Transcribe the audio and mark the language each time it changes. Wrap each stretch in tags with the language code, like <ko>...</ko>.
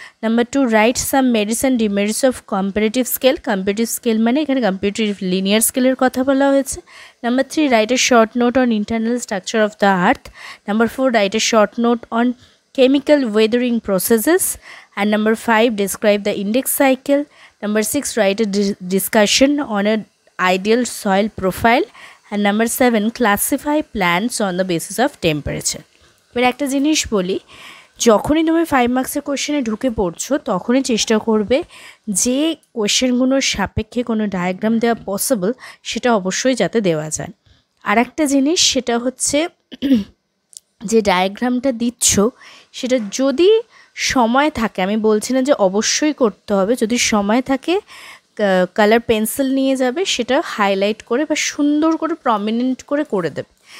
<en>Number 2, write some merits and demerits of comparative scale.</en> <bn>Comparative scale মানে এখানে comparative linear স্কেলের কথা বলা হয়েছে।</bn> <en>Number 3, write a short note on internal structure of the earth. Number 4, write a short note on chemical weathering processes. And number 5, describe the index cycle. Number 6, write a discussion on an ideal soil profile. And number 7, classify plants on the basis of temperature.</en> <bn>এবার একটা জিনিস বলি, যখনই তুমি 5 মার্কসের কোয়েশ্চেনে ঢুকে পড়ছো তখনই চেষ্টা করবে যে কোয়েশ্চেনগুলোর সাপেক্ষে কোনো ডায়াগ্রাম দেওয়া পসিবল সেটা অবশ্যই যাতে দেওয়া যায়। আর একটা জিনিস, সেটা হচ্ছে যে ডায়াগ্রামটা দিচ্ছ সেটা যদি সময় থাকে, আমি বলছি না যে অবশ্যই করতে হবে, যদি সময় থাকে কালার পেন্সিল নিয়ে যাবে, সেটা হাইলাইট করে বা সুন্দর করে প্রমিনেন্ট করে দেবে।</bn>